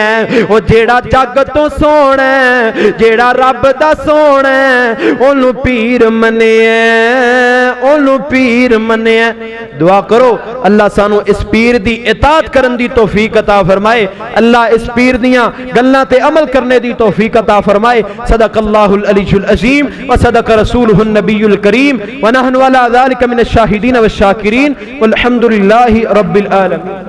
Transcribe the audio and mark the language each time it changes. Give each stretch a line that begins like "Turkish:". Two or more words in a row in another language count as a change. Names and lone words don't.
Punjabi: ਓ ਜਿਹੜਾ ਜੱਗ ਤੋਂ ਸੋਹਣਾ ਜਿਹੜਾ ਰੱਬ ਦਾ ਸੋਹਣਾ ਓਹਨੂੰ ਪੀਰ ਮੰਨਿਆ, ਓਹਨੂੰ ਪੀਰ ਮੰਨਿਆ। ਦੁਆ ਕਰੋ ਅੱਲਾਹ ਸਾਨੂੰ ਇਸ ਪੀਰ ਦੀ ਇਤਾਅਤ ਕਰਨ ਦੀ ਤੌਫ਼ੀਕ ਅਤਾ ਫ਼ਰਮਾਏ, ਅੱਲਾਹ ਇਸ ਪੀਰ ਦੀਆਂ ਗੱਲਾਂ ਤੇ ਅਮਲ ਕਰਨੇ ਦੀ ਤੌਫ਼ੀਕ ਅਤਾ ਫ਼ਰਮਾਏ।
Arabic: صدق الله العلي العظيم وصدق رسوله النبي الكريم ونحن على ذلك من الشاهدين والشاكرين والحمد لله رب العالمين.